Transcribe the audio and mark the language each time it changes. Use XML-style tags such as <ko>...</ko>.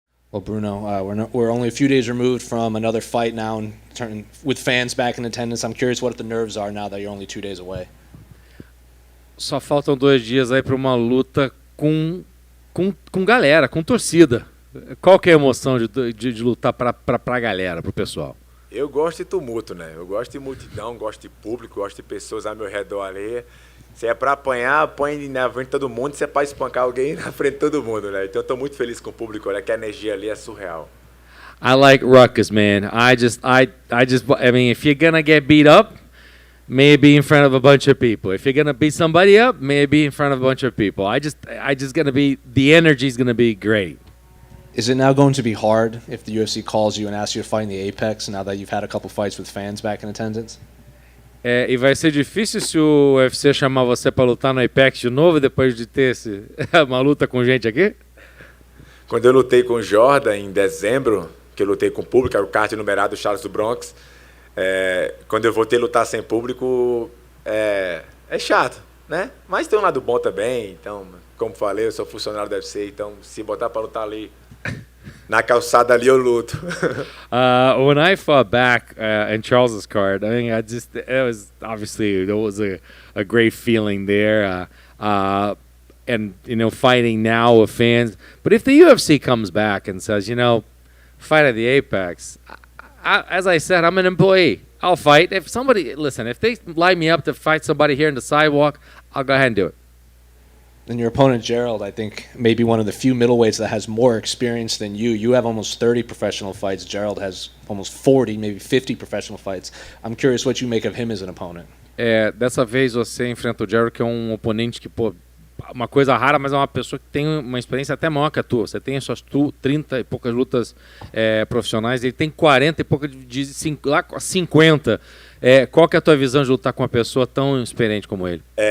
<en>Well, Bruno, we're only a few days removed from another fight now and with fans back in attendance. I'm curious what the nerves are now that you're only 2 days away.</en> <pt>Só faltam 2 dias aí para uma luta com galera, com torcida. Qual que é a emoção de lutar para a galera, para o pessoal? Eu gosto de tumulto, né? Eu gosto de multidão, gosto de público, gosto de pessoas ao meu redor ali. Se é pra apanhar, apanhe na frente de todo mundo. Se é pra espancar alguém, na frente de todo mundo, né? Então eu tô muito feliz com o público, olha que a energia ali é surreal.</pt> <en>I like ruckus, man. I mean, if you're gonna get beat up, maybe in front of a bunch of people. If you're gonna beat somebody up, maybe in front of a bunch of people. The energy's gonna be great. Is it now going to be hard if the UFC calls you and asks you to fight in the Apex now that you've had a couple fights with fans back in attendance?</en> <pt>E vai ser difícil se o UFC chamar você para lutar no Apex de novo depois de ter uma luta com gente aqui? Quando eu lutei com o Jordan em dezembro, que eu lutei com o público, era o card numerado do Charles do Bronx, quando eu voltei a lutar sem público, é chato, né? Mas tem um lado bom também, então, como falei, eu sou funcionário do UFC, então se botar para lutar ali na calçada ali eu luto.</pt> <en>When I fought back in Charles's card, I mean, it was a great feeling there, and fighting now with fans. But if the UFC comes back and says, fight at the Apex, as I said, I'm an employee. I'll fight. If they line me up to fight somebody here in the sidewalk, I'll go ahead and do it. And your opponent, Gerald, I think maybe one of the few middleweights that has more experience than you. You have almost 30 professional fights. Gerald has almost 40, maybe 50 professional fights. I'm curious what you make of him as an opponent.</en> <pt>Dessa vez você enfrenta o Gerald, que é um oponente que, uma coisa rara, mas é uma pessoa que tem uma experiência até maior que a tua. Você tem as suas 30 e poucas lutas profissionais, ele tem 40 e poucas de 50. Qual que é a tua visão de lutar com uma pessoa tão experiente como ele?</pt>